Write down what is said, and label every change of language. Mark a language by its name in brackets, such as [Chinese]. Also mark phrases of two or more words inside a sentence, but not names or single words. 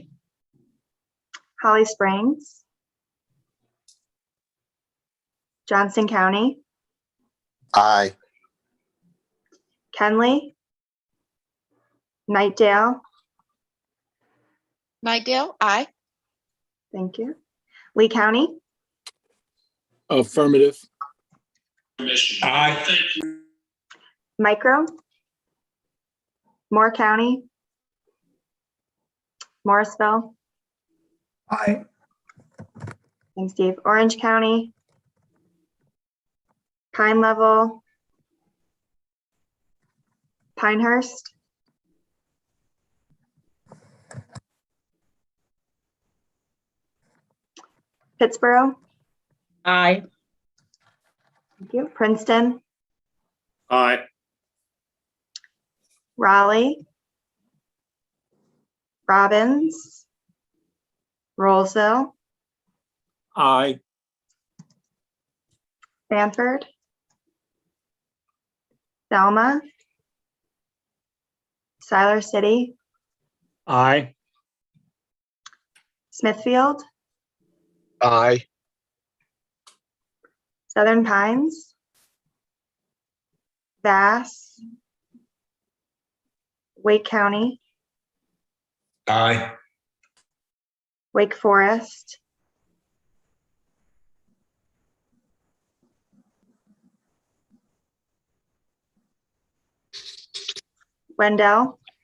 [English] Holly Springs. Johnson County. Aye. Kenley. Nightdale. Nightdale, aye. Thank you. Lee County. Affirmative. Aye. Micro. Moore County. Morrisville. Aye. Thanks, Steve. Orange County. Pine Level. Pinehurst. Pittsboro. Aye. Thank you. Princeton. Aye. Raleigh. Robbins. Rollsville. Aye. Sanford. Selma. Siler City. Aye. Smithfield. Aye. Southern Pines. Bass. Wake County. Aye. Wake Forest. Wendell.